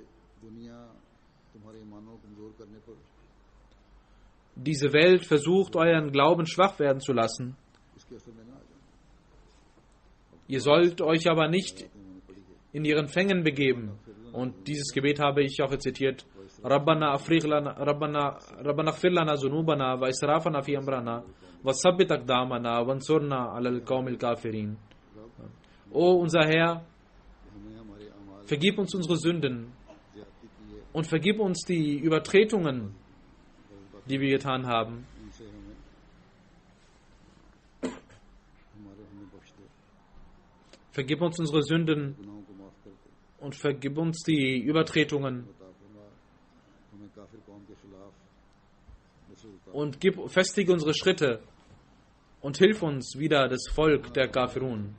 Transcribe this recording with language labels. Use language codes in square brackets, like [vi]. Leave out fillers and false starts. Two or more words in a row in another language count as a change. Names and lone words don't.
[de] Diese Welt versucht, euren Glauben schwach werden zu lassen. Ihr sollt euch aber nicht in ihren Fängen begeben. Und dieses Gebet habe ich auch zitiert. [ar] ربنا اغفر لنا ذنوبنا وإسرافنا في أمرنا وثبت أقدامنا وانصرنا على القوم الكافرين. [de] O unser Herr, vergib uns unsere Sünden und vergib uns die Übertretungen, die wir getan haben. Vergib uns unsere Sünden und vergib uns die Übertretungen und festige unsere Schritte und hilf uns wieder das Volk der Kafirun.